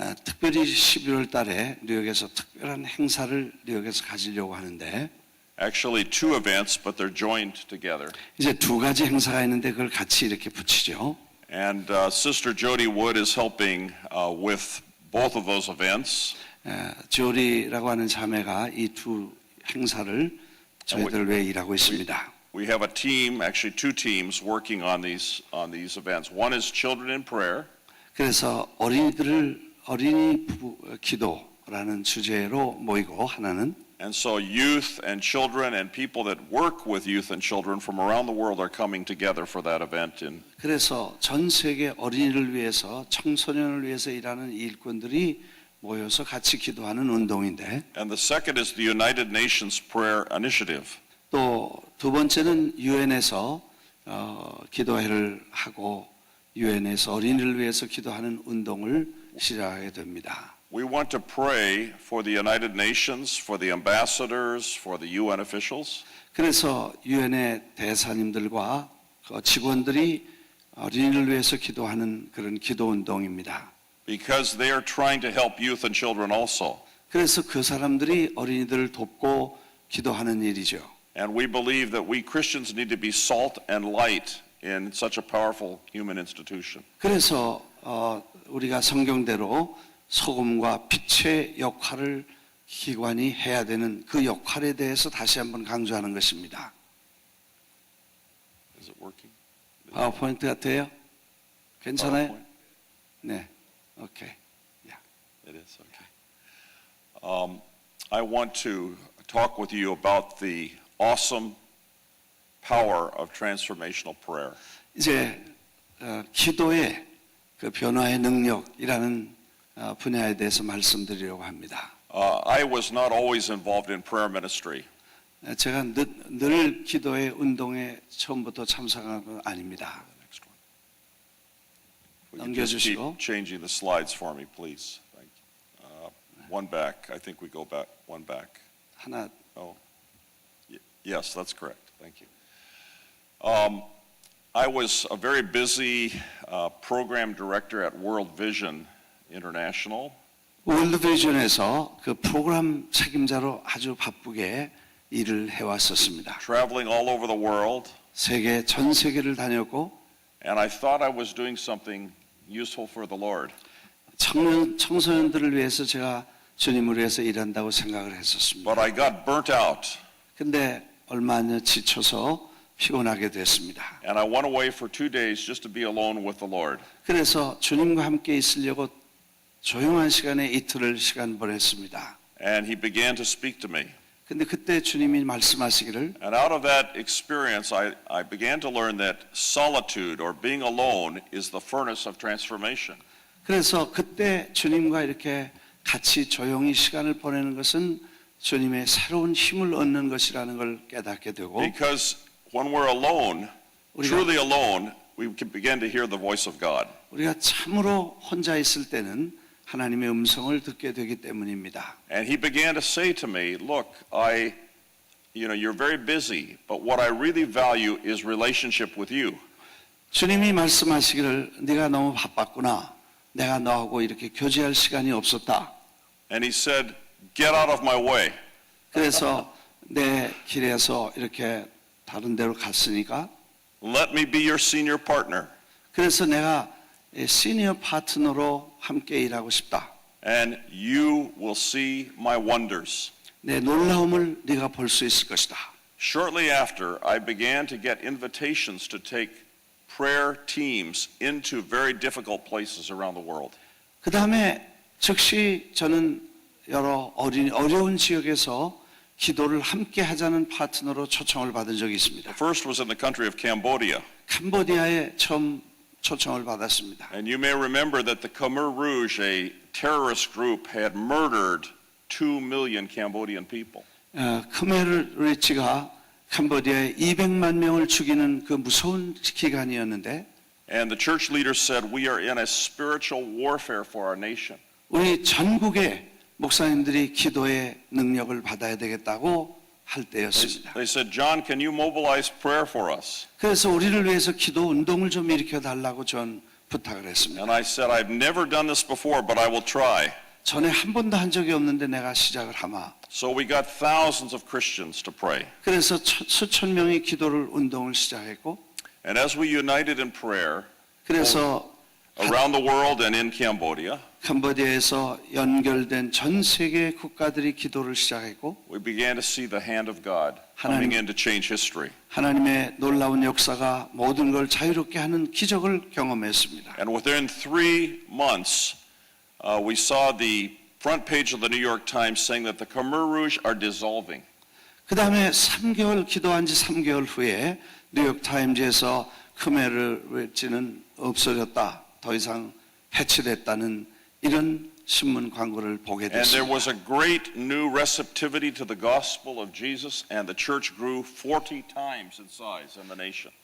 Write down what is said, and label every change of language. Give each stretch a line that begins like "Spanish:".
Korean: 특별히 11월 달에 뉴욕에서 특별한 행사를 뉴욕에서 가지려고 하는데
English: Actually, two events, but they're joined together.
Korean: 이제 두 가지 행사가 있는데 그걸 같이 이렇게 붙이죠.
English: And Sister Jody Wood is helping with both of those events.
Korean: 조리라고 하는 자매가 이 두 행사를 저희들 위해 일하고 있습니다.
English: We have a team, actually two teams, working on these events. One is Children in Prayer.
Korean: 그래서 어린이 기도라는 주제로 모이고 하나는
English: And so youth and children and people that work with youth and children from around the world are coming together for that event.
Korean: 그래서 전 세계 어린이를 위해서 청소년을 위해서 일하는 일꾼들이 모여서 같이 기도하는 운동인데
English: And the second is the United Nations Prayer Initiative.
Korean: 또 두 번째는 유엔에서 기도회를 하고 유엔에서 어린이를 위해서 기도하는 운동을 시작하게 됩니다.
English: We want to pray for the United Nations, for the ambassadors, for the UN officials.
Korean: 그래서 유엔의 대사님들과 직원들이 어린이를 위해서 기도하는 그런 기도 운동입니다.
English: Because they are trying to help youth and children also.
Korean: 그래서 그 사람들이 어린이들을 돕고 기도하는 일이죠.
English: And we believe that we Christians need to be salt and light in such a powerful human institution.
Korean: 그래서 우리가 성경대로 소금과 빛의 역할을 기관이 해야 되는 그 역할에 대해서 다시 한번 강조하는 것입니다.
English: Is it working?
Korean: 파워포인트 같아요? 괜찮아요?
English: PowerPoint?
Korean: 네, 오케이.
English: It is, okay. I want to talk with you about the awesome power of transformational prayer.
Korean: 이제 기도의 그 변화의 능력이라는 분야에 대해서 말씀드리려고 합니다.
English: I was not always involved in prayer ministry.
Korean: 제가 늘 기도의 운동에 처음부터 참석한 건 아닙니다.
English: Next one. Will you just keep
Korean: 넘겨주시고.
English: changing the slides for me, please? Thank you. One back. I think we go back. One back.
Korean: 하나
English: Oh, yes, that's correct. Thank you. I was a very busy program director at World Vision International,
Korean: 월드비전에서 그 프로그램 책임자로 아주 바쁘게 일을 해왔었습니다.
English: traveling all over the world,
Korean: 전 세계를 다녔고
English: and I thought I was doing something useful for the Lord.
Korean: 청소년들을 위해서 제가 주님을 위해서 일한다고 생각을 했었습니다.
English: But I got burnt out,
Korean: 근데 얼마 안 지쳐서 피곤하게 됐습니다.
English: and I went away for 2 days just to be alone with the Lord.
Korean: 그래서 주님과 함께 있으려고 조용한 시간에 이틀을 시간 보냈습니다.
English: And He began to speak to me.
Korean: 근데 그때 주님이 말씀하시기를
English: And out of that experience, I began to learn that solitude or being alone is the furnace of transformation.
Korean: 그래서 그때 주님과 이렇게 같이 조용히 시간을 보내는 것은 주님의 새로운 힘을 얻는 것이라는 걸 깨닫게 되고
English: Because when we're alone, truly alone, we can begin to hear the voice of God.
Korean: 우리가 참으로 혼자 있을 때는 하나님의 음성을 듣게 되기 때문입니다.
English: And He began to say to me, look, you're very busy, but what I really value is relationship with you.
Korean: 주님이 말씀하시기를 네가 너무 바빴구나. 내가 너하고 이렇게 교제할 시간이 없었다.
English: And He said, get out of my way.
Korean: 그래서 내 길에서 이렇게 다른 데로 갔으니까
English: Let me be your senior partner.
Korean: 그래서 내가 시니어 파트너로 함께 일하고 싶다.
English: And you will see my wonders.
Korean: 내 놀라움을 네가 볼 수 있을 것이다.
English: Shortly after, I began to get invitations to take prayer teams into very difficult places around the world.
Korean: 그 다음에 즉시 저는 여러 어려운 지역에서 기도를 함께 하자는 파트너로 초청을 받은 적이 있습니다.
English: The first was in the country of Cambodia.
Korean: 캄보디아에 처음 초청을 받았습니다.
English: And you may remember that the Khmer Rouge, a terrorist group, had murdered 2 million Cambodian people.
Korean: 크메르 리치가 캄보디아에 200만 명을 죽이는 그 무서운 기간이었는데
English: And the church leaders said, we are in a spiritual warfare for our nation.
Korean: 우리 전국의 목사님들이 기도의 능력을 받아야 되겠다고 할 때였습니다.
English: They said, John, can you mobilize prayer for us?
Korean: 그래서 우리를 위해서 기도 운동을 좀 일으켜 달라고 전 부탁을 했습니다.
English: And I said, I've never done this before, but I will try.
Korean: 전에 한 번도 한 적이 없는데 내가 시작을 하마.
English: So we got thousands of Christians to pray.
Korean: 그래서 수천 명이 기도를 운동을 시작했고
English: And as we united in prayer
Korean: 그래서
English: around the world and in Cambodia,
Korean: 캄보디아에서 연결된 전 세계 국가들이 기도를 시작했고
English: we began to see the hand of God coming in to change history.
Korean: 하나님의 놀라운 역사가 모든 걸 자유롭게 하는 기적을 경험했습니다.
English: And within 3 months, we saw the front page of the New York Times saying that the Khmer Rouge are dissolving.
Korean: 그 다음에 3개월 기도한 지 3개월 후에 뉴욕 타임즈에서 크메르 리치는 없어졌다. 더 이상 해체됐다는 이런 신문 광고를 보게
English: And there
Korean: 됐습니다.
English: was a great new receptivity to the gospel of Jesus, and the church grew 40 times in size in the nation.